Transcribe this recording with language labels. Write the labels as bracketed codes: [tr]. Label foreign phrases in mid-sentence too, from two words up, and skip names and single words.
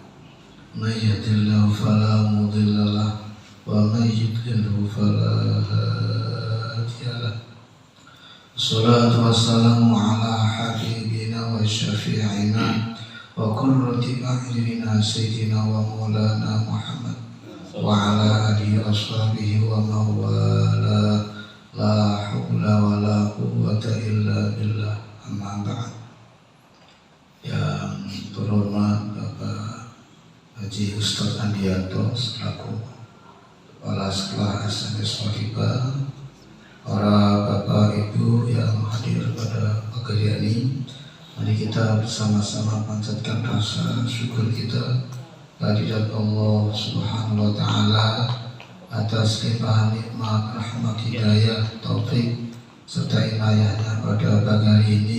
[ar] من يهده الله فلا مضل له ومن يضلله فلا هادي له. والصلاة والسلام على حبيبنا وشفيعنا وقرة أعيننا سيدنا ومولانا محمد وعلى آله وصحبه ومن والاه. لا حول ولا قوة إلا بالله. أما بعد. [id] Yang terhormat Bapak Haji Ustadz Andianto selaku Kepala Sekolah SMS Wahibah, para bapak ibu yang hadir pada pagi ini, mari kita bersama-sama panjatkan rasa syukur kita kehadirat Allah [ar] سبحانه وتعالى [id] atas limpahan nikmat, rahmat, hidayah, taufik serta inayahnya pada pagi hari ini.